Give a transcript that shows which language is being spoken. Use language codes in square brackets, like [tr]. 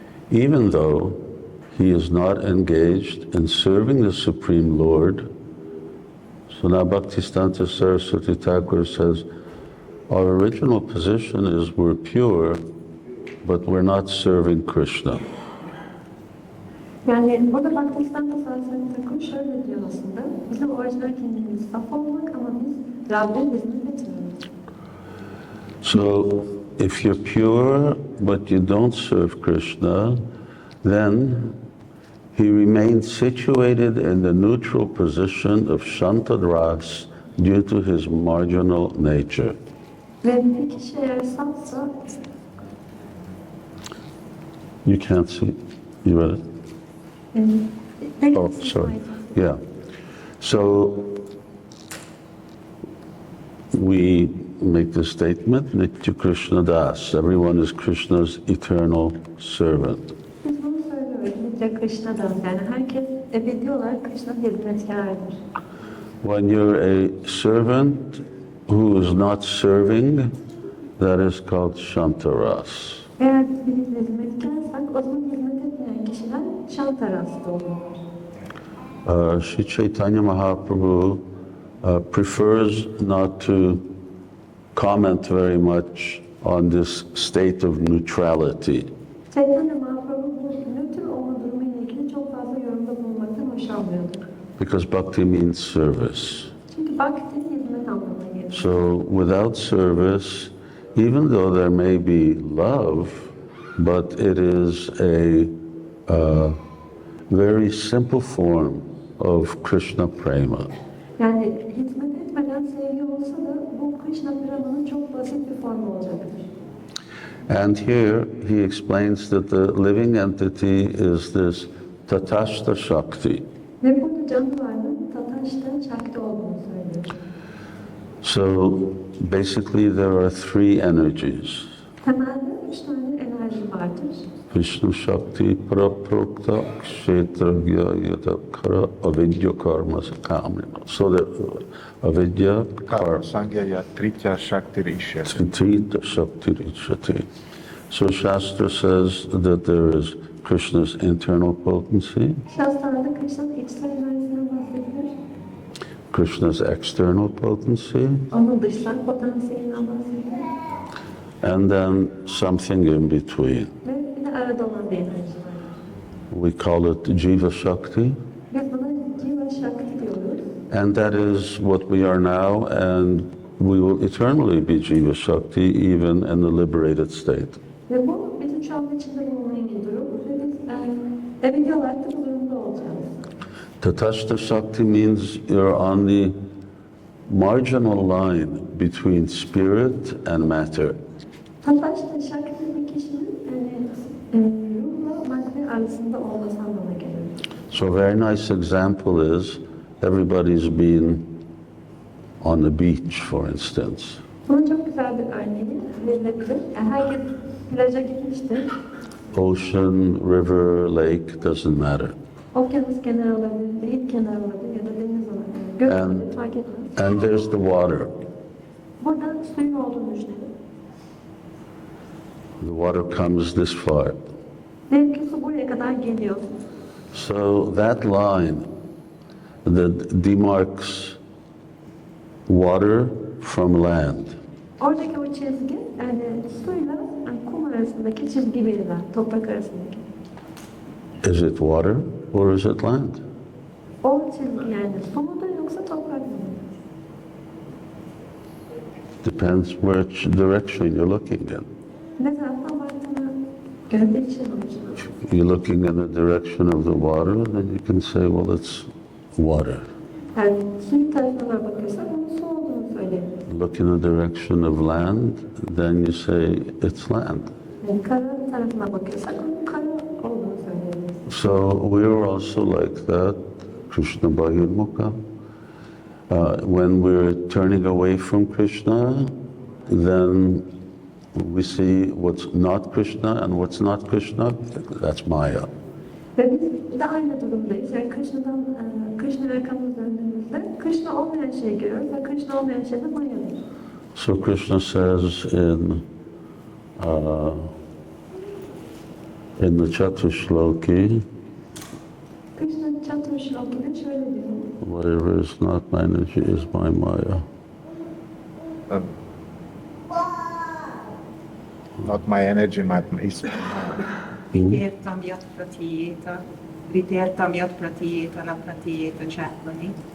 [en] Even though he is not engaged in serving the Supreme Lord, so now Bhaktisiddhanta Saraswati Thakur says, our original position is we're pure, but we're not serving Krishna. [tr] Yani burada Bhaktisiddhanta Saraswati Thakur şöyle diyor aslında, bizim orijinal kendimiz saf olmak ama biz Rabb'e hizmet etmiyoruz. [en] So, if you're pure, but you don't serve Krishna, then he remains situated in the neutral position of Shantadras due to his marginal nature. [tr] Ve bir kişi eğer safsa... [en] You can't see. You read it? Oh, sorry. Yeah. So we make the statement, Nitya Krishna Das. Everyone is Krishna's eternal servant. [tr] Biz bunu söylüyoruz, Nitya Krishna Das. Yani herkes ebedi olarak Krishna'nın hizmetkarıdır. [en] When you're a servant who is not serving, that is called Shantaras. [tr] Eğer biz hizmetkarsak, o zaman hizmet etmeyen kişiler Shantaras'ta olurlar. [en] Sri Chaitanya Mahaprabhu prefers not to comment very much on this state of neutrality. [tr] Chaitanya Mahaprabhu bu nötr olma durumuyla ilgili çok fazla yorumda bulunmaktan hoşlanmıyordu. [en] Because bhakti means service. [tr] Çünkü bhakti hizmet anlamına gelir. [en] So without service, even though there may be love, but it is a very simple form of Krishna prema. [tr] Yani hizmet etmeden sevgi olsa da bu Krishna prema'nın çok basit bir formu olacaktır. [en] And here he explains that the living entity is this Tatashta Shakti. [tr] Ve burada canlı varlığın Tatashta Shakti olduğunu söylüyor. [en] So basically there are three energies. [tr] Temelde 3 tane enerji vardır. [sa] Vishnu Shakti, Praprokta, Kshetragya, Yadakara, Avidya, Karma, Kamya. [en] So the Avidya, [sa] Karma, Sangya, Tritya, Shakti, Rishyati. Trita, Shakti, Rishyati. [en] So Shastra says that there is Krishna's internal potency, [tr] Şastralarda Krishna'nın içsel enerjisinden bahsedilir. [en] Krishna's external potency, [tr] Onun dışsal potansiyelinden bahsedilir. [en] and then something in between. [tr] Ve bir de arada olan bir enerji var. [en] We call it Jiva Shakti, [tr] Biz buna Jiva Shakti diyoruz. [en] and that is what we are now, and we will eternally be Jiva Shakti even in the liberated state. [tr] Ve bu bizim şu anda içinde bulunan bir durum. Ve biz ebedi olarak da bu durumda olacağız. [en] Tatashta Shakti means you're on the marginal line between spirit and matter. [tr] Tatashta Shakti bir kişinin ruhla madde arasında olması anlamına gelir. [en] So a very nice example is everybody's been on the beach, for instance. [tr] Bunun çok güzel bir örneği verilebilir. Herkes plaja gitmiştir. [en] Ocean, river, lake, doesn't matter. [tr] Okyanus kenarı olabilir, deniz kenarı olabilir ya da deniz olabilir. Göl olabilir, fark etmez. [en] And there's the water. [tr] Burada suyun olduğunu düşünelim. [en] The water comes this far. [tr] Diyelim ki su buraya kadar geliyor. [en] So that line that demarks water from land, [tr] Oradaki o çizgi, yani suyla kum arasındaki çizgi verilen, toprak arasındaki. [en] is it water or is it land? [tr] O çizgi yani su mudur yoksa toprak mı? [en] Depends which direction you're looking in. [tr] Ne taraftan baktığına göre değişir onun için. [en] If you're looking in the direction of the water, then you can say, well, it's water. [tr] Yani suyun tarafına bakıyorsak onun su olduğunu söyleyebiliriz. [en] Look in the direction of land, then you say it's land. [tr] Yani kara tarafına bakıyorsak onun kara olduğunu söyleyebiliriz. [en] So we are also like that, Krishna Bahirmukha. When we're turning away from Krishna, then we see what's not Krishna, and what's not Krishna, that's Maya. [tr] Ve biz de aynı durumdayız. Yani Krishna'ya arkamızı döndüğümüzde Krishna olmayan şeyi görüyoruz ve Krishna olmayan şey de Maya'dır. [en] So Krishna says in the Chatushloki, [tr] Krishna Chaturshloki'de şöyle diyor. [en] whatever is not my energy is my Maya. Not my energy, is [sa] Vitirtam yat pratiyeta, vitirtam yat pratiyeta, na pratiyeta chatvani.